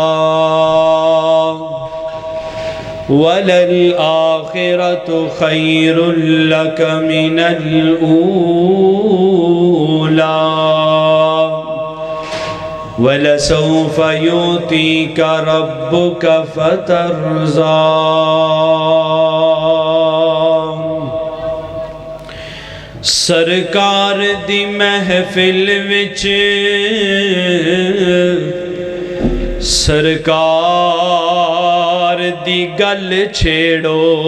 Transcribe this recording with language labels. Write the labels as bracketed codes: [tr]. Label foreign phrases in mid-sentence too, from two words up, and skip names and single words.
[ar] وللآخرة خير لك من الأولى وَلَسَوْفَ يُؤْتِيكَ رَبُّكَ فَتَرْضَى. [pa] سرکار دی محفل وچ سرکار دی گل چھیڑو.